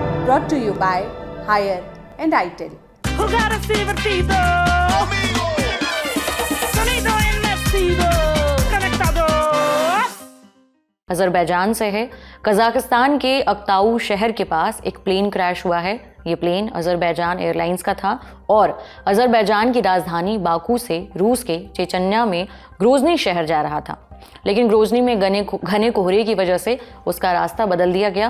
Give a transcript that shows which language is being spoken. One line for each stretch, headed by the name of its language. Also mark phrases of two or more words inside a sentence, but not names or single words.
English: brought to you by Hire and ITIL.
Spanish: Jugar es divertido. Sonido inmersivo. Conectados.
Hindi: अजरबैजान से है। कजाकिस्तान के अक्ताऊ शहर के पास एक प्लेन क्रैश हुआ है। ये प्लेन अजरबैजान एयरलाइंस का था और अजरबैजान की राजधानी बाकू से रूस के चेचन्या में ग्रोजनी शहर जा रहा था, लेकिन ग्रोजनी में घने कोहरे की वजह से उसका रास्ता बदल दिया गया।